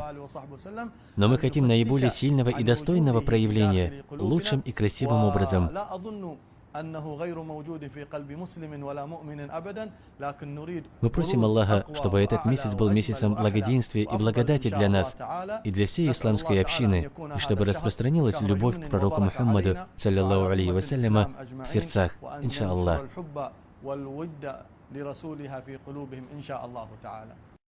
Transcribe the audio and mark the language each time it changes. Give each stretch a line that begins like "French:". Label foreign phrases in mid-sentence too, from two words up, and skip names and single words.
Russian: Но мы хотим наиболее сильного и достойного проявления, лучшим и красивым образом. Мы просим Аллаха, чтобы этот месяц был месяцем благоденствия и благодати для нас и для всей исламской общины, и чтобы распространилась любовь к пророку Мухаммаду,
Arabic: صلى الله عليه وسلم,
Russian: в сердцах, иншаллах.